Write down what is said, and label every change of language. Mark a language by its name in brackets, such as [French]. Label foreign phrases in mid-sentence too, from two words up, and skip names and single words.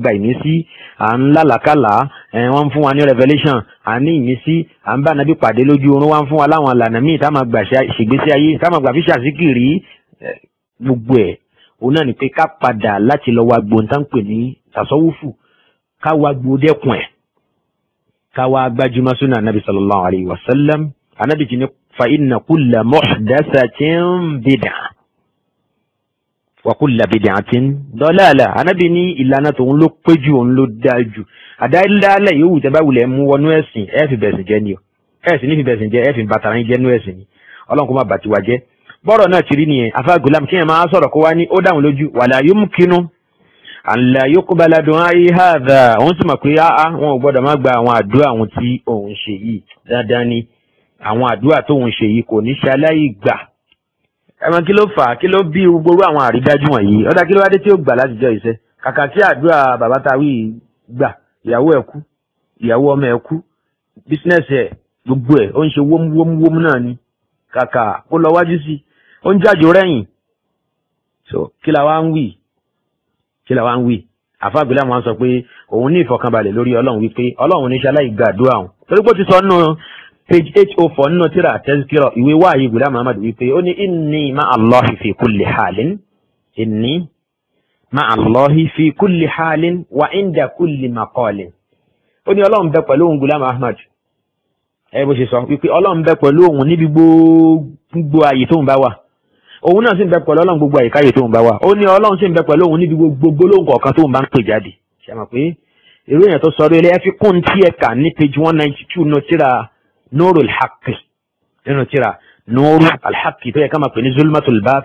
[Yoruba] gba ìmísí à ń lálàkàlà wọ́n ń fún wa ní revelation à ń ní ìmísí à ń bá nàbí pàdé lójú oorun wá ń fún wa láwọn ìlànà míì tá a máa gbà ṣègbésí ayé tá a máa gbà fi ṣàṣíkìrì gbogbo ẹ̀ òun náà ni pé ká padà láti lọ wá gbòǹtánpẹ̀ ní tasawufu ká wá gbòdẹ́kun ẹ̀ káwa gbajúmọ̀ súnà nabi [Arabic] صلى الله عليه وسلم [Yoruba] anabi ti ní [Arabic] فإن كل محدثة بدعة وكل بدعة ضلالة [Yoruba] anabi ní ìlànà tòun ló péjú òun ló dájú àdáyélálẹ̀ yòówù tẹ́ bá wulẹ̀ mú wọnú ẹ̀sìn ẹ̀ fi bẹ̀sìn jẹ́ ni o ẹ̀ sì ní fi bẹ̀sìn jẹ́ ẹ̀ fi bàtàrà yín jẹ́ nú ẹ̀sìn ni ọlọ́run kó má bàtí wa jẹ́ bọ́rọ̀ náà ti rí nìyẹn afa gulam kí ẹ máa sọ̀rọ̀ kó wá ní ó dáhùn lójú [Arabic] ولا يمكن ألا يقبل دعائي هذا [Yoruba] wọ́n sì mọ̀ pé wọn ò gbọ́dọ̀ má gba àwọn àdúrà àwọn tí òun ṣe yìí dandan ni àwọn àdúrà tó òun ṣe yìí kò ní ṣaláì gbà ẹ̀mọ́ kí ló fà á kí ló bí gbogbo àwọn àrídájú wọ̀nyí ọ̀dà kí ló wá dé tí ó gbà láti jọ ìṣe kàkà tí àdúrà bàbá tawí gbà ìyàwó ẹ̀ kú ìyàwó ọmọ ẹ̀ kú bísínẹ́sì ẹ̀ gbogbo ẹ̀ ó ń ṣe wómúwómú náà ni kàkà kó lọ wájú sí ó ń jájò rẹ́yìn so kí la wá ń wí àfáàgbélé àwọn sọ pé òun ní ìfọ̀kànbalẹ̀ lórí ọlọ́run wípé ọlọ́run ní ṣaláì gbàdúrà òun torí pé ó ti sọ nínú page 804 nínú tírà tazkira ìwé wáyé Ghulam Muhammad wípé ó ní [Arabic] إني مع الله في كل حال إني مع الله في كل حال وعند كل مقال [Yoruba] ó ní ọlọ́run bẹ pẹ̀lú òun Ghulam Muhammad ẹ bó ṣe sọ wípé ọlọ́run bẹ pẹ̀lú òun níbi gbogbo ààyè tóun bá wà òun náà sì ń bẹ pẹ̀lú ọlọ́run gbogbo àyíkáyè tóun bá wà ó ní ọlọ́run sì ń bẹ pẹ̀lú òun níbi gbogbo lóhùn kọ̀ọ̀kan tóun bá ń pè jáde ṣe mọ̀ pé èrò èèyàn tó sọ̀rọ̀ ilé ẹ fi kún tí ẹ kà ní page 192 nínú tírà Nurul Haqqi nínú tírà Nurul Haqqi tó yẹ ká máa pè ní Zulmatul